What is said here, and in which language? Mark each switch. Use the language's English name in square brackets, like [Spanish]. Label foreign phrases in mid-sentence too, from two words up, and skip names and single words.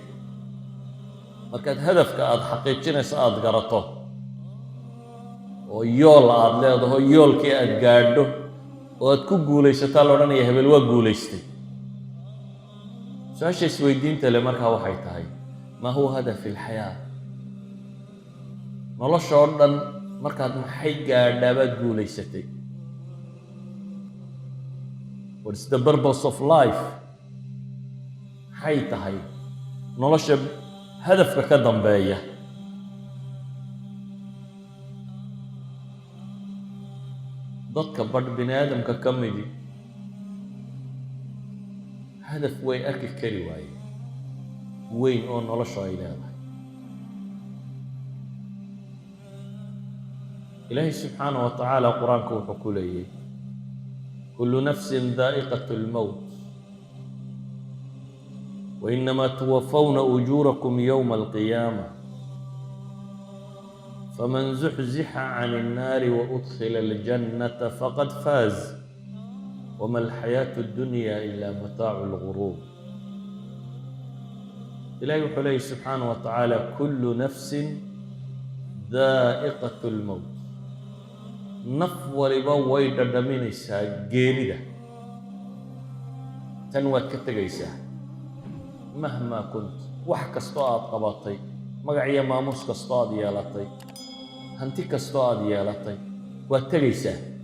[Somali] markaad hadafka aad xaqiijinayso aada garato oo yool aad leedaho yoolkii aad gaadho oo aad ku guulaysataa la odhanaya hebel waa guulaystay. su-aasha isweydiinta leh markaa waxay tahay, [Arabic] ما هو هدف الحياة? [Somali] nolosha oo dhan markaad maxay gaadhaa baad guulaysatay? [English] What is the purpose of life? [Somali] maxay tahay nolosha hadafka ka dambeeya? dadka badh bini aadamka ka midi hadaf way arki kari waaye weyn oo nolosha ay leedahay. ilaahay [Arabic] سبحانه وتعالى [Somali] qur-aanka wuxuu ku leeyahay [Arabic] كل نفس ذائقة الموت وإنما توفون أجوركم يوم القيامة فمن زحزح عن النار وأدخل الجنة فقد فاز وما الحياة الدنيا إلا متاع الغرور. إلهي عليه سبحانه وتعالى كل نفس ذائقة الموت، [Somali] naf waliba way dhadhaminaysaa geerida tan waad ka tegaysaa [Arabic] مهما كنت [Somali] wax kastoo aad qabatay magac iyo maamuus kastoo aad yeelatay hanti kastoo aad yeelatay waad tegaysaa